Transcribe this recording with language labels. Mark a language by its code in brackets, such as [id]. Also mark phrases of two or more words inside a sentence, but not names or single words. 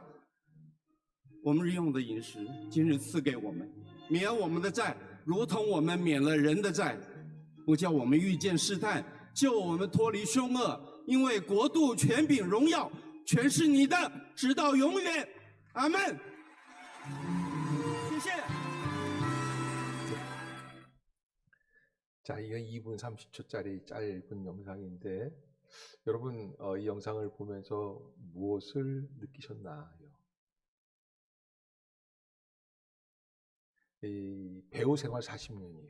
[zh] 我们日用的饮食，今日赐给我们，免我们的债，如同我们免了人的债，不叫我们遇见试探，救我们脱离凶恶。因为国度、权柄、荣耀，全是你的，直到永远。阿们。谢谢。 [ko] 자, 이게 2분 30초짜리 짧은 영상인데 여러분 이 영상을 보면서 무엇을 느끼셨나요? 이 배우 생활 40년이에요.